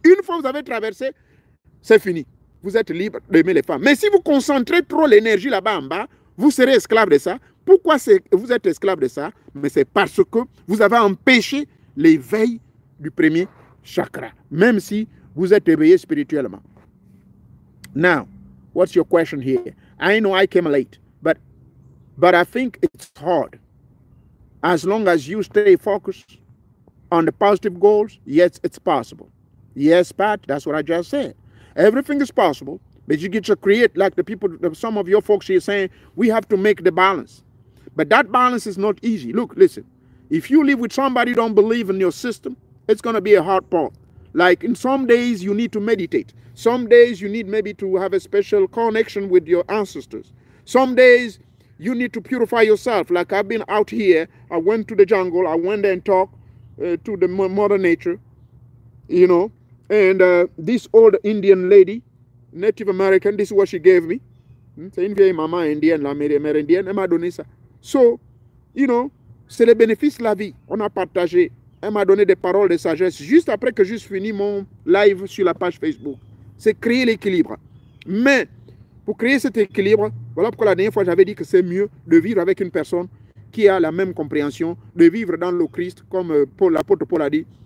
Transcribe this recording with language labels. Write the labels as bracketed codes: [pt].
[fr] Une fois que vous avez traversé, c'est fini. Vous êtes libre d'aimer les femmes. Mais si vous concentrez trop l'énergie là-bas en bas, vous serez esclave de ça. Pourquoi vous êtes esclave de ça? Mais c'est parce que vous avez empêché l'éveil du premier chakra, même si vous êtes éveillé spirituellement. [en] Now, what's your question here? I know I came late, but I think it's hard. As long as you stay focused on the positive goals, yes, it's possible. Yes, Pat, that's what I just said. Everything is possible, but you get to create, like the people, some of your folks here saying, we have to make the balance. But that balance is not easy. Look, listen, if you live with somebody who don't believe in your system, it's going to be a hard part. Like in some days, you need to meditate. Some days you need maybe to have a special connection with your ancestors. Some days you need to purify yourself. Like I've been out here, I went to the jungle, I went there and talked to the mother nature, you know. And this old Indian lady, Native American, this is what she gave me. [fr] C'est une vieille maman indienne, la mère indienne, elle m'a donné ça. [en] So, you know, [fr] c'est le bénéfice de la vie. On a partagé. Elle m'a donné des paroles de sagesse juste après que j'ai fini mon live sur la page Facebook. C'est créer l'équilibre. Mais pour créer cet équilibre, voilà pourquoi la dernière fois j'avais dit que c'est mieux de vivre avec une personne qui a la même compréhension, de vivre dans le Christ, comme l'apôtre Paul a dit.